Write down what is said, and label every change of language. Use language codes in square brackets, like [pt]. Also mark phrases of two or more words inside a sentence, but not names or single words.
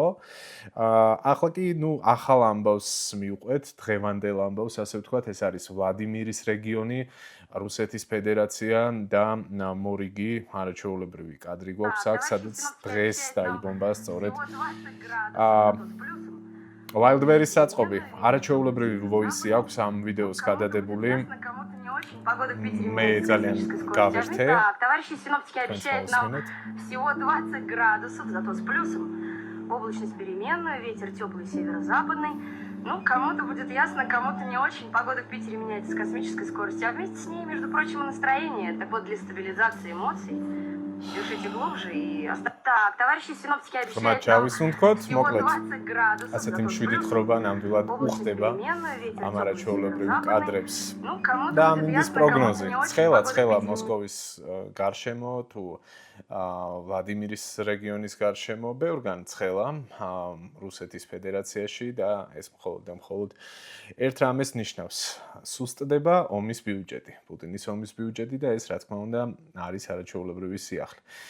[ka] ახლა კი, ну, ახალ ამბავს მივყვეთ, დღევანდელ ამბავს, ასე ვთქვათ, ეს არის ვლადიმირის რეგიონი, რუსეთის ფედერაცია და მორიგი არაჩვეულებრივი კადრი გვაქვს აქ, სადაც დღეს დაიბომბა სწორედ Wildberries საწყობი. არაჩვეულებრივი ვოისი აქვს ამ ვიდეოს გადადებული. მე ძალიან გავერთე. [ru] Товарищи синоптики обещают нам всего 20 градусов, зато с плюсом. Облачность переменная, ветер теплый северо-западный. Ну, кому-то будет ясно, кому-то не очень. Погода в Питере меняется с космической скоростью, а вместе с ней, между прочим, и настроение. Так вот, для стабилизации эмоций дышите глубже и... Так, товарищи синоптики обещают нам всего 20 градусов, зато с плюсом. Облачность переменная, ветер теплый северо-западный. Ну, кому-то будет ясно, кому-то не очень. [ka] ცხელა მოსკოვის გარშემო თუ ვლადიმირის რეგიონის გარშემო ბევრგან ცხელა რუსეთის ფედერაციაში და ეს მხოლოდ ერთ რამეს ნიშნავს სუსტდება ომის ბიუჯეტი პუტინის ომის ბიუჯეტი და ეს რა თქმა უნდა არის არაჩვეულებრივი სიახლე